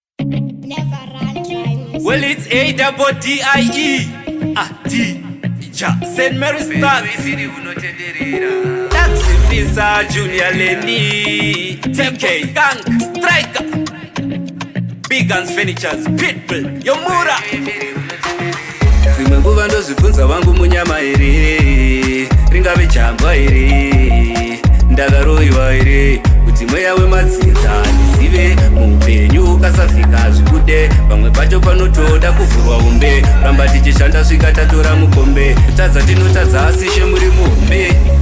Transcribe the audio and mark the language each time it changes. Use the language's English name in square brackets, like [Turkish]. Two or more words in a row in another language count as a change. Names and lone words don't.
[English] Never run dry music. Well, it's A double D I E. Ah, D, Ja, Saint Mary's Stars. Taxi Visa, Junior Lenny, T K, Gang, Striker, Big Guns Furnitures, Pitbull, Yomura. [Shona] Dzimwe nguva ndozvibvunza wangu munyama here, ringave jambwa here, ndakaroiwa here, kuti mweya wemadzinza ndizive muupenyu ukasafika zvikude, pamwe pacho panotoda kuvhurwa umbe, ramba tichishanda svika tatora mukombe, kutadza tinotadza asi she muri muhombe.